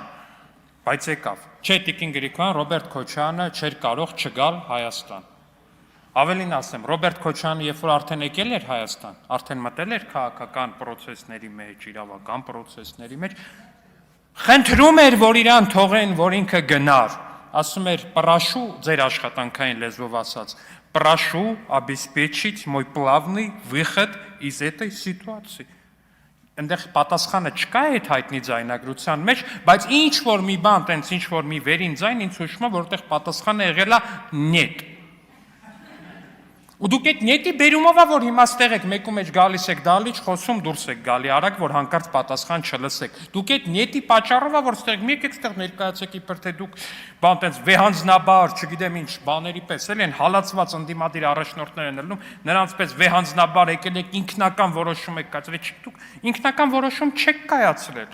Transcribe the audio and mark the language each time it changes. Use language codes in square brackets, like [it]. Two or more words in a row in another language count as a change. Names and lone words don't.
[hy] բայց եկավ։ Չէ, տիկին Գրիգորյան, Ռոբերտ Քոչարյանը չէր կարող չգալ Հայաստան։ Ավելին ասեմ, Ռոբերտ Քոչարյանը երբ որ արդեն եկել էր Հայաստան, արդեն մտել էր քաղաքական process-ների մեջ, իրավական process-ների մեջ, խնդրում էր, որ իրան թողեն, որ ինքը գնար, ասում էր, прошу, ձեր աշխատանքային լեզվով ասած, [ru] прошу обеспечить мой плавный выход из этой ситуации։ [hy] Այնտեղ պատասխանը չկա այդ հայտնի ձայնագրության մեջ, բայց ինչ որ մի բան, տենց ինչ որ մի վերին ձայն ինձ հուշում է, որտեղ պատասխանը եղել է նետ։ Ու դուք այդ նետի բերումով է, որ հիմա ստեղ եք, մեկու մեջ գալիս եք դալիճ, խոսում դուրս եք գալի արագ, որ հանկարծ պատասխան չլսեք։ Դուք այդ նետի պատճառով է, որ ստեղ մեկ եք ստեղ ներկայացեք իբր թե դուք բան տենց վեհանձնաբար, չգիտեմ ինչ, բաների պես էլ են հալածված ընդդիմադիր առաջնորդներ են ելնում, նրանց պես վեհանձնաբար եկել եք ինքնական որոշում եք կայացրել, դուք ինքնական որոշում չեք կայացրել,